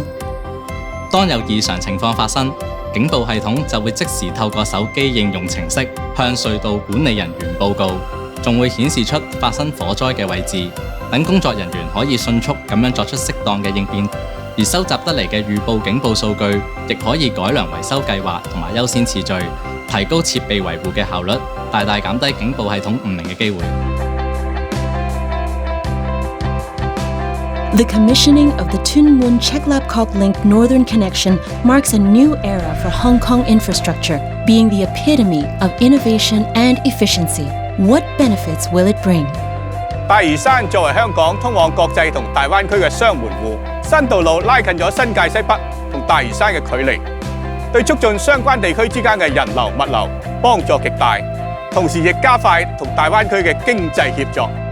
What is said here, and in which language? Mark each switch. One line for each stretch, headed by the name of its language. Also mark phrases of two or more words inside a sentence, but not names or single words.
Cantonese: 當有異常情況發生，警報系統就會即時透過手機應用程式向隧道管理人員報告，仲會顯示出發生火災嘅位置。等工作人員可以迅速咁樣作出適當嘅應變，而收集得嚟嘅預報警報數據，亦可以改良維修計劃同埋優先次序，提高設備維護嘅效率，大大減低警報系統誤鳴嘅機會。
English: The commissioning of the Mun-Chek link Northern Connection marks a new era for Hong Kong infrastructure, being the epitome of innovation and efficiency. What benefits will it bring?
Cantonese: 大嶼山作為香港通往國際同大灣區嘅雙門戶，新道路拉近咗新界西北同大嶼山嘅距離，對促進相關地區之間嘅人流物流幫助極大，同時亦加快同大灣區嘅經濟協作。